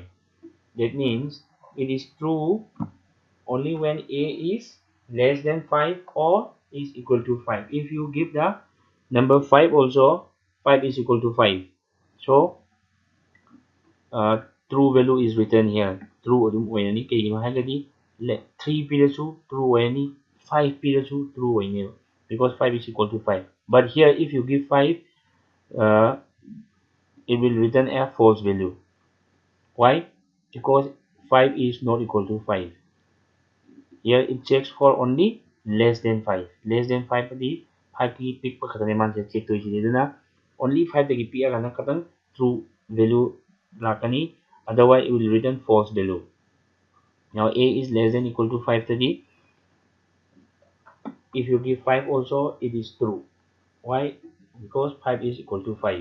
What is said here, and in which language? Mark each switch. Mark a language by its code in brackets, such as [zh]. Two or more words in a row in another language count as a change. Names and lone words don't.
[en] That means it is true only when a is less than 5 or is equal to 5. If you give the number 5 also, 5 is equal to 5. So true value is written here. [mni] True adum oinani kaigino hagadi 3 pirasu true oinani, 5 pirasu true oinani, [en] because 5 is equal to 5. But here if you give 5, it will return a false value. Why? Because 5 is not equal to 5. Here it checks for only less than 5. Less than 5 [mni] di 5 ki pick pa katane man check to isina only 5 tagi pick kana katang [en] true value [mni] lakani, [en] otherwise it will return false value. Now a is less than equal to 5 tadi. If you give 5 also, it is true. Why? Because 5 is equal to 5.